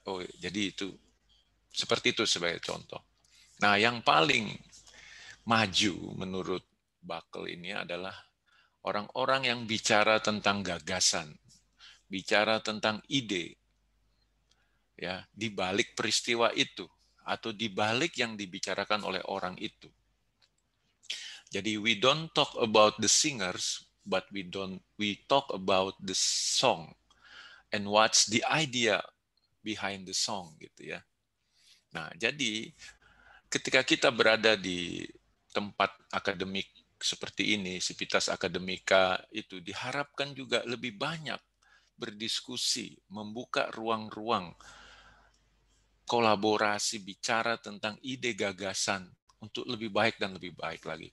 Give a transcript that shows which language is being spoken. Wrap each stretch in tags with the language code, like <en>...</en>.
<id>Oh, jadi itu seperti itu sebagai contoh. Nah, yang paling maju menurut Buckle ini adalah orang-orang yang bicara tentang gagasan, bicara tentang ide, ya, di balik peristiwa itu atau di balik yang dibicarakan oleh orang itu. Jadi</id> <en>we don't talk about the singers, but we talk about the song and what's the idea behind the song</en> <id>gitu ya. Nah, jadi ketika kita berada di tempat akademik seperti ini, Civitas Akademika itu diharapkan juga lebih banyak berdiskusi, membuka ruang-ruang kolaborasi, bicara tentang ide gagasan untuk lebih baik dan lebih baik lagi.</id>